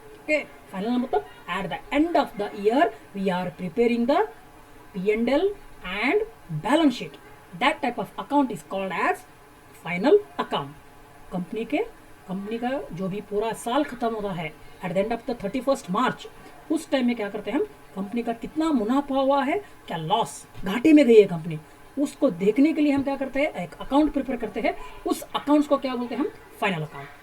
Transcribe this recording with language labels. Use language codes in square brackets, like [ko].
[en] Okay, final मतलब at the end of the year we are preparing the P&L and balance sheet. That type of account is called as final account. [hi] Company का जो भी पूरा साल खत्म होता है at the end of the 31st मार्च, उस टाइम में क्या करते हैं हम? कंपनी का कितना मुनाफा हुआ है, क्या लॉस, घाटे में गई है कंपनी, उसको देखने के लिए हम क्या करते हैं? एक अकाउंट प्रिपेयर करते हैं। उस अकाउंट्स को क्या बोलते हैं हम? Final account.